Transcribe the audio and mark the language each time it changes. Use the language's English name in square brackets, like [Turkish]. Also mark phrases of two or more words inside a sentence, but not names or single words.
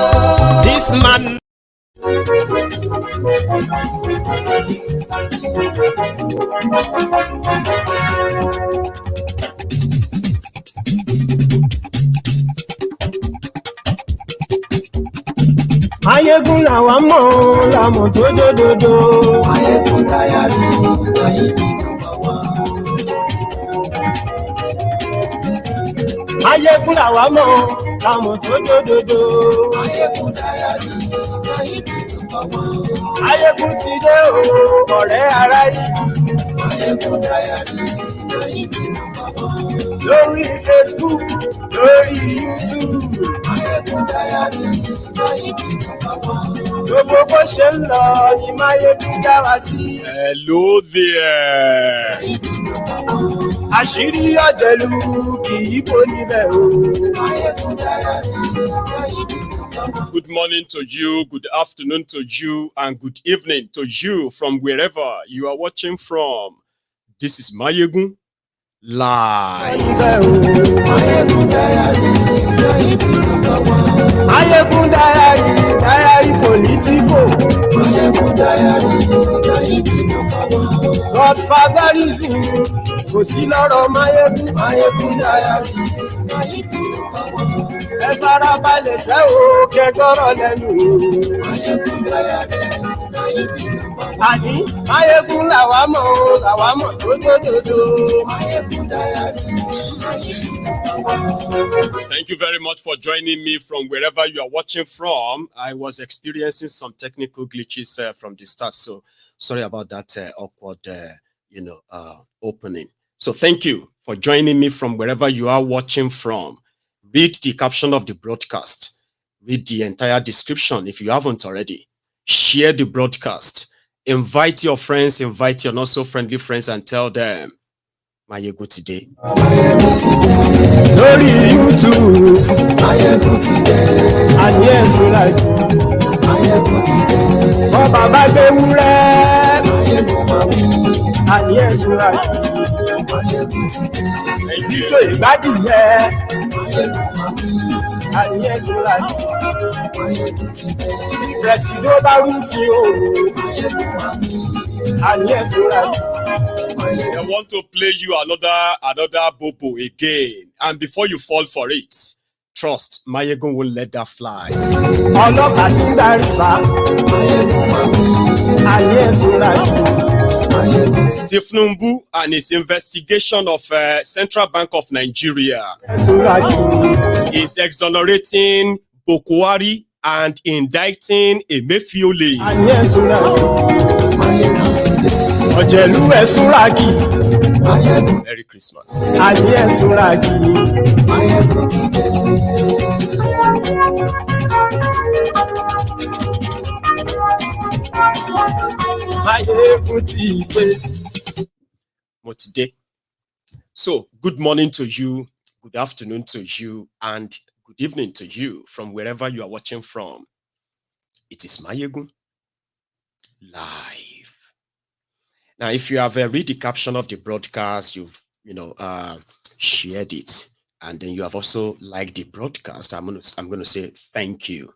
[English] This man. [Yoruba] Maiyegun làwa mọ̀ làmọ̀ tó dòdòdò. [English] Maiyegun diary, Maiyegun number one. [Yoruba] Maiyegun làwa mọ̀ làmọ̀ tó dòdòdò. [English] Maiyegun diary, Maiyegun number one. [Yoruba] Maiyegun ti dé o, ọ̀rẹ́ ará ìlú. [English] Maiyegun diary, Maiyegun number one. [Yoruba] Lórí Facebook, lórí YouTube. [English] Maiyegun diary, Maiyegun number one. [Yoruba] Gbogbo bó ṣe ń lọ ni Maiyegun já wa sí. [English] Hello there. Maiyegun number one. [Yoruba] Àṣírí ọ̀jẹ̀lú kì í bò níbẹ̀ o. [English] Maiyegun diary, Maiyegun number one. Good morning to you, good afternoon to you, and good evening to you from wherever you are watching from. This is Maiyegun live. Maiyegun diary, Maiyegun number one. Maiyegun diary politico. Maiyegun diary, Maiyegun number one. [Yoruba] Godfatherism kò sí lọ́rọ̀ Maiyegun. [English] Maiyegun diary, Maiyegun number one. [Yoruba] Ẹ farabalẹ̀ sẹ́ o kẹgọ́rọ̀ lẹ́nu. [English] Maiyegun diary, Maiyegun number one. [Yoruba] Àní Maiyegun làwa mọ̀ tó dòdòdò. [English] Maiyegun diary, Maiyegun number one. Thank you very much for joining me from wherever you are watching from. I was experiencing some technical glitches from the start, so sorry about that awkward, opening. So thank you for joining me from wherever you are watching from. Read the caption of the broadcast. Read the entire description if you haven't already. Share the broadcast. Invite your friends, invite your not so friendly friends and tell them Maiyegun today. Lórí YouTube, Maiyegun today. And yes, we like Maiyegun today. [Yoruba] Oh, Baba gbé wúrẹ́. [English] Maiyegun máa wí. And yes, we like Maiyegun today. [Yoruba] Ìjọ ìgbádìyẹ. [English] Maiyegun máa wí. And yes, we like Maiyegun today. [Yoruba] Presido bá rúfin o. [English] Maiyegun máa wí. And yes, we like. I want to play you another bobo again, and before you fall for it, trust Maiyegun won't let that fly. [Yoruba] Ọlọ́pàá ti ń darí bá. Ayé ìṣúra yìí. [English] Tinubu and his investigation of Central Bank of Nigeria is exonerating Buhari and indicting Emefiole. [Yoruba] Ayé ìṣúra yìí. Ọ̀jẹ̀lú ẹ̀ṣúra kì. [English] Merry Christmas. [Yoruba] Ayé ìṣúra yìí. Maiyegun ti pé. Mo ti dé. [English] So, good morning to you, good afternoon to you, and good evening to you from wherever you are watching from. It is Maiyegun live. Now, if you have read the caption of the broadcast, you've shared it, and then you have also liked the broadcast, I'm going to say thank you.